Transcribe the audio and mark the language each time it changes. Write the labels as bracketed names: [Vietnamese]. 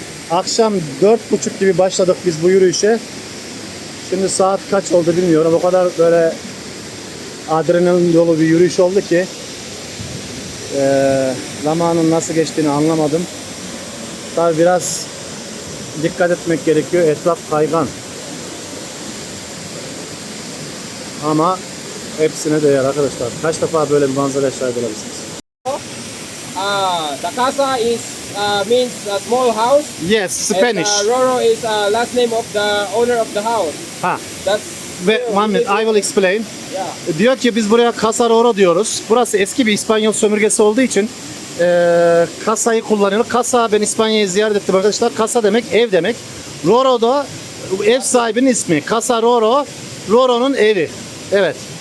[Turkish] Akşam 4:30 gibi başladık biz bu yürüyüşe. Şimdi saat kaç oldu bilmiyorum. O kadar böyle adrenalin dolu bir yürüyüş oldu ki zamanın nasıl geçtiğini anlamadım. Tabii biraz dikkat etmek gerekiyor. Etraf kaygan. Ama hepsine değer arkadaşlar. Kaç defa böyle bir manzaraya şahit olabilirsiniz? [English] The casa is means a small house. Yes, Spanish. And, Roro is last name of the owner of the house. Ha. That's One minute, I will explain. yeah. [Turkish] Diyor ki biz buraya Casa Roro diyoruz. Burası eski bir İspanyol sömürgesi olduğu için kasayı kullanıyor. Casa, ben İspanya'yı ziyaret ettim arkadaşlar. Casa demek ev demek. Roro da ev sahibinin ismi. Casa Roro, Roro'nun evi. Evet.